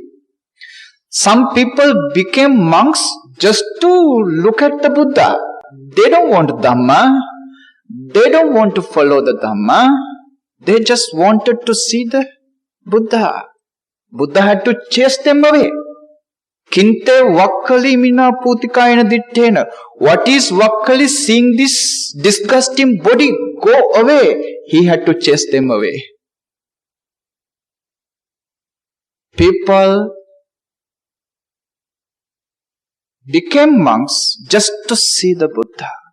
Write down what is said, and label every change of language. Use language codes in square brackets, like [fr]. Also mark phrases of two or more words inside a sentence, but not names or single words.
[en] Some people became monks just to look at the Buddha. They don't want Dhamma. They don't want to follow the Dhamma. They just wanted to see the Buddha. Buddha had to chase them away. [pi] Kinte vakkali mina putikayana dittena. [en] What is vakkali? Seeing this disgusting body, go away. He had to chase them away. People became monks just to see the Buddha.